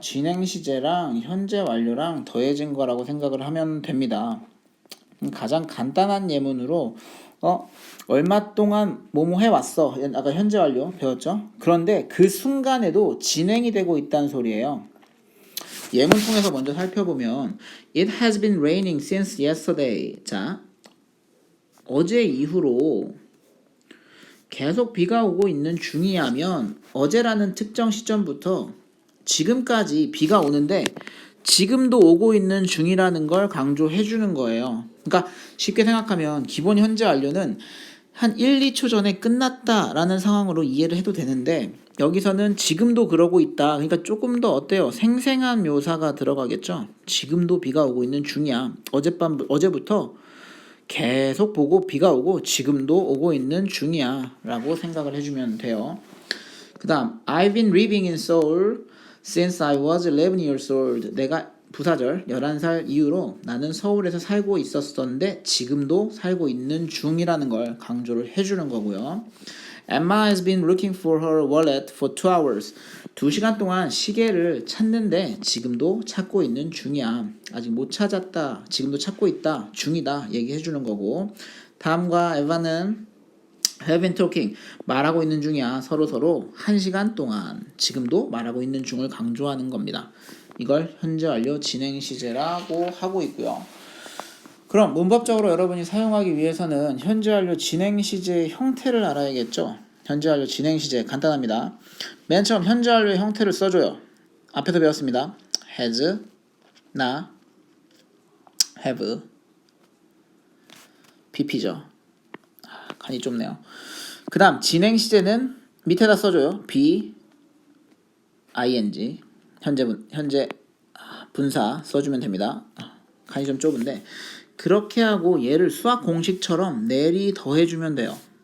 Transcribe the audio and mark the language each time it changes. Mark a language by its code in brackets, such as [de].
[ko] 진행 시제랑 현재 완료랑 더해진 거라고 생각을 하면 됩니다. 가장 간단한 예문으로 얼마 동안 뭐뭐 해왔어. 아까 현재 완료 배웠죠? 그런데 그 순간에도 진행이 되고 있다는 소리예요. 예문 통해서 먼저 살펴보면 [en] It has been raining since yesterday. [ko] 자, 어제 이후로 계속 비가 오고 있는 중이야면 어제라는 특정 시점부터 지금까지 비가 오는데 지금도 오고 있는 중이라는 걸 강조해 주는 거예요. 그러니까 쉽게 생각하면 기본 현재 완료는 한 1, 2초 전에 끝났다라는 상황으로 이해를 해도 되는데 여기서는 지금도 그러고 있다. 그러니까 조금 더 어때요? 생생한 묘사가 들어가겠죠. 지금도 비가 오고 있는 중이야. 어제부터 계속 보고 비가 오고 지금도 오고 있는 중이야 라고 생각을 해주면 돼요. 그 다음 [en] I've been living in Seoul since I was 11 years old. [ko] 내가 부사절 11살 이후로 나는 서울에서 살고 있었었는데 지금도 살고 있는 중이라는 걸 강조를 해주는 거고요. [en] Emma has been looking for her wallet for 2 hours. [ko] 2시간 동안 시계를 찾는데 지금도 찾고 있는 중이야. 아직 못 찾았다. 지금도 찾고 있다. 중이다. 얘기해 주는 거고. 다음과 에바는 [en] have been talking. [ko] 말하고 있는 중이야. 서로 1시간 동안. 지금도 말하고 있는 중을 강조하는 겁니다. 이걸 현재 완료 진행 시제라고 하고 있고요. 그럼 문법적으로 여러분이 사용하기 위해서는 현재 완료 진행 시제의 형태를 알아야겠죠. 현재 완료 진행 시제 간단합니다. 맨 처음 현재 완료의 형태를 써줘요. 앞에서 배웠습니다. has, 나, have, pp죠. 간이 좁네요. 그 다음 진행 시제는 밑에다 써줘요. be, ing, 현재 분사 써주면 됩니다. 간이 좀 좁은데 그렇게 하고 얘를 수학 공식처럼 내리 더해주면 돼요.